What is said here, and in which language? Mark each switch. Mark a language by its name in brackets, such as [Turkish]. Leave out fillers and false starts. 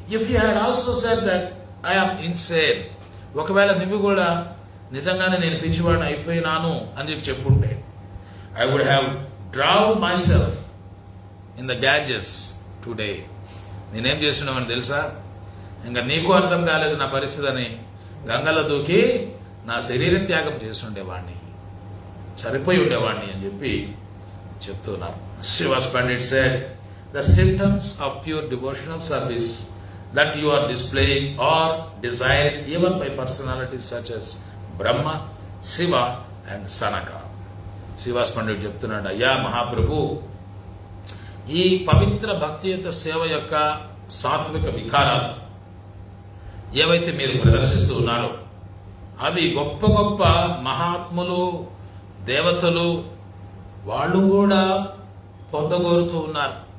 [English] if you had also said that I am insane, [Telugu] ఒకవేళ నువ్వు కూడా నిజంగానే నేను పిచ్చివాడిని అయిపోయినాను అని చెప్పి చెప్పుంటే, [English] I would have drowned myself in the Ganges today. [Telugu] నేనేం చేస్తున్నామని తెలుసా? ఇంకా నీకు అర్థం కాలేదు నా పరిస్థితి అని గంగలో దూకి నా శరీర త్యాగం చేసి ఉండేవాడిని, సరిపోయి ఉండేవాడిని అని చెప్పి చెప్తున్నారు. [English] Srivas Pandit said, the symptoms of pure devotional service that you are displaying or desired even by personalities such as Brahma, Shiva and Sanaka. [Telugu] Srivas Pandit చెప్తున్నాడు, అయ్యా మహాప్రభు, ఈ పవిత్ర భక్తియుత సేవ యొక్క సాత్విక వికారాలు ఏవైతే మీరు ప్రదర్శిస్తూ ఉన్నారో అవి గొప్ప గొప్ప మహాత్ములు, దేవతలు వాళ్ళు కూడా పొందగోరుతూ ఉన్నారు.